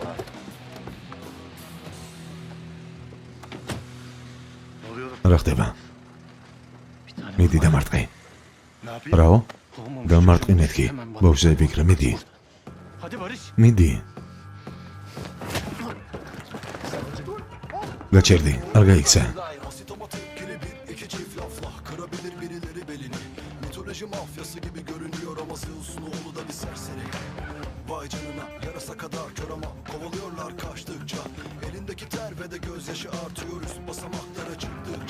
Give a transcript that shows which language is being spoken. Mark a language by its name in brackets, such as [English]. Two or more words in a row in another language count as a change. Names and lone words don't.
[Georgian] რა ხდება? მიდი დამარტყი. რაო? დამარტყი მეთქი. ბავშვზე ფიქრე, მიდი. გაჩერდი, არ გაიქცა. [Turkish] Mafyası gibi görünüyor ama Zeus'un oğlu da bir serseri. Vay canına yarasa kadar kör ama kovalıyorlar kaçtıkça. Elindeki ter ve de gözyaşı artıyor üst basamaklara çıktıkça.